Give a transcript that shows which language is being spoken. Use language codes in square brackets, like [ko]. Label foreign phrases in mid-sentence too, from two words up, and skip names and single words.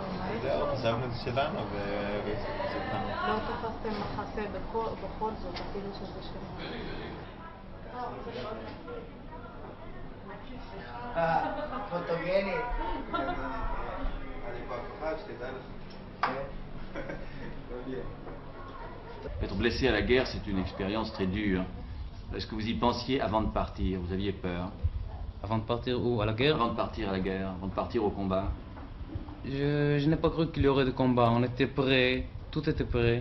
[he] זהו, חשבנו את זה שלנו לא תפסתם מחסה בכל זאת, אפילו שזה שלנו. פוטוגנית. אני כבר כוכב, שתדע לך. [fr] Être blessé à la guerre, c'est une expérience très dure. Est-ce que vous y pensiez avant de partir? Vous aviez peur? Avant de partir où? À la guerre? Avant de partir à la guerre, avant de partir au combat? Je n'ai pas cru qu'il y aurait de combat. On était prêts, tout était prêt.